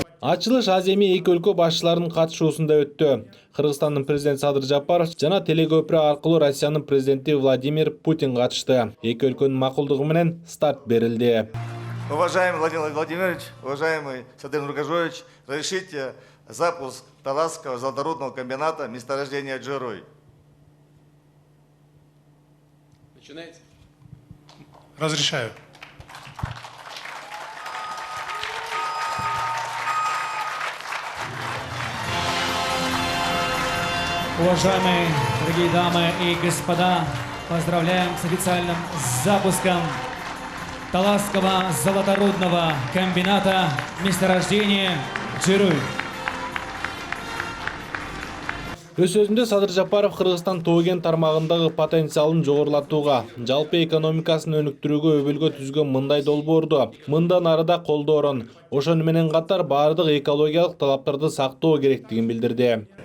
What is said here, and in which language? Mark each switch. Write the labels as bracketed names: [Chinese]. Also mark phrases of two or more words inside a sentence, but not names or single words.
[Kyrgyz] Ачылыш аземи эки өлкө башчыларынын катышуусунда өттү. Кыргызстандын президенти Садыр Жапаров жана телекөпүрө аркылуу Россиянын президенти Владимир Путин катышты. Эки өлкөнүн макулдугу менен старт берилди. [Russian] Уважаемый Владимир Владимирович, уважаемый Садыр Нургажоевич, разрешите запуск Таласского золоторудного комбината месторождения Джеруй. Начинается? Разрешаю. Уважаемые дорогие дамы и господа, поздравляем с официальным запуском Таласского золоторудного комбината месторождения Джеруй. [Kyrgyz] Өз сөзүндө Садыр Жапаров Кыргызстан тоо кен тармагындагы потенциалын жогорулатууга, жалпы экономикасын өнүктүрүүгө өбөлгө түзгөн мындай долбоорду мындан арыда колдоорун, ошону менен катар баардык экологиялык талаптарды сактоо керектигин билдирди.